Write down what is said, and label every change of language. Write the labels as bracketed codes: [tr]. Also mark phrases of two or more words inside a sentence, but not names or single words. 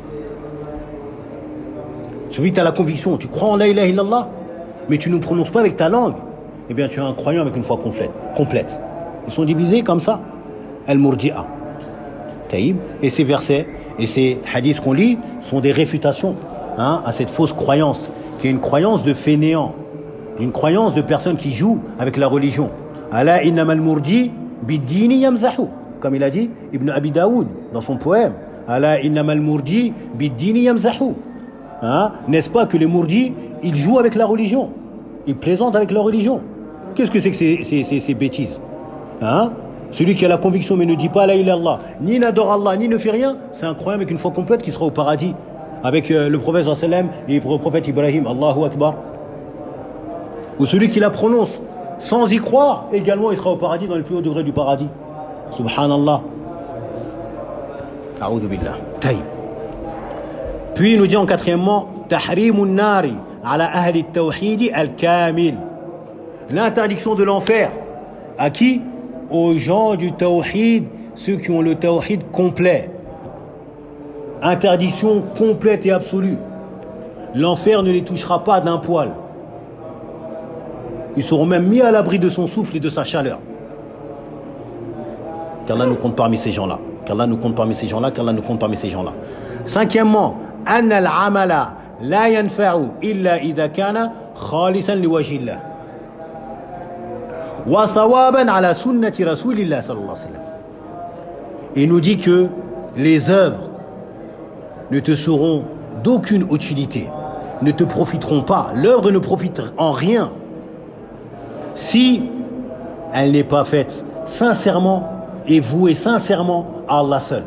[fr] Celui qui a la conviction, tu crois en [ar] لا إله إلا الله, [fr] mais tu ne prononces pas avec ta langue, eh bien tu es un croyant avec une foi complète. Ils sont divisés comme ça. Al-Murji'a. Taïb. Et ces versets et ces hadiths qu'on lit sont des réfutations à cette fausse croyance, qui est une croyance de fainéants, une croyance de personnes qui jouent avec la religion. [ar] ألا إنما المرجي بالدين يمزح. [fr] Comme il a dit Ibn Abi Daoud dans son poème. [ar] ألا إنما المرجي بالدين يمزح. [fr] N'est-ce pas que les mourdis, ils jouent avec la religion, ils plaisantent avec leur religion. Qu'est-ce que c'est que ces bêtises? Celui qui a la conviction mais ne dit pas [ar] لا إله إلا الله, [fr] ni n'adore Allah, ni ne fait rien, c'est un croyant avec une foi complète qui sera au paradis, avec le prophète [ar] صلى الله عليه وسلم [fr] et le prophète Ibrahim, [ar] الله أكبر. [fr] Ou celui qui la prononce sans y croire, également il sera au paradis, dans le plus haut degré du paradis. [ar] سبحان الله. أعوذ بالله. طيب. [fr] Puis il nous dit en quatrièmement, [ar] تحريم النار على أهل التوحيد الكامل. [fr] L'interdiction de l'enfer. À qui? Aux gens du tawhid, ceux qui ont le tawhid complet. Interdiction complète et absolue. L'enfer ne les touchera pas d'un poil. Ils seront même mis à l'abri de son souffle et de sa chaleur. Qu'Allah nous compte parmi ces gens-là. Qu'Allah nous compte parmi ces gens-là. Qu'Allah nous compte parmi ces gens-là. Cinquièmement, [ar] أن العمل لا ينفع إلا إذا كان خالصا لوجه الله وصوابا على سنة رسول الله صلى الله عليه وسلم. [fr] Il nous dit que les œuvres ne te seront d'aucune utilité, ne te profiteront pas. L'œuvre ne profite en rien si elle n'est pas faite sincèrement et vouée sincèrement à Allah seul.